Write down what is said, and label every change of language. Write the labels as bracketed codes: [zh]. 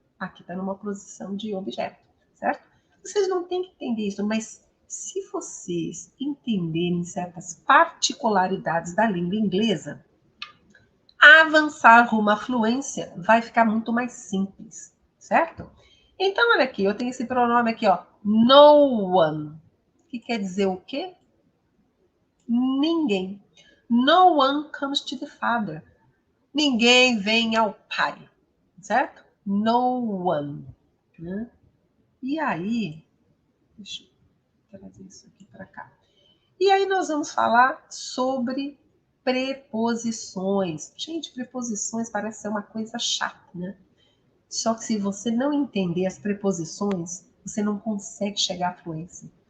[pt] Aqui está numa posição de objeto. Certo? Vocês não têm que entender isso, mas se vocês entenderem certas particularidades da língua inglesa, avançar rumo à fluência vai ficar muito mais simples, certo? Então, olha aqui, eu tenho esse pronome aqui, ó, no one, que quer dizer o quê? Ninguém. [en] No one comes to the father. [pt] Ninguém vem ao pai, certo? No one. Né? E aí, deixa eu trazer isso aqui para cá. E aí nós vamos falar sobre preposições. Gente, preposições parece ser uma coisa chata, né? Só que se você não entender as preposições, você não consegue chegar à fluência.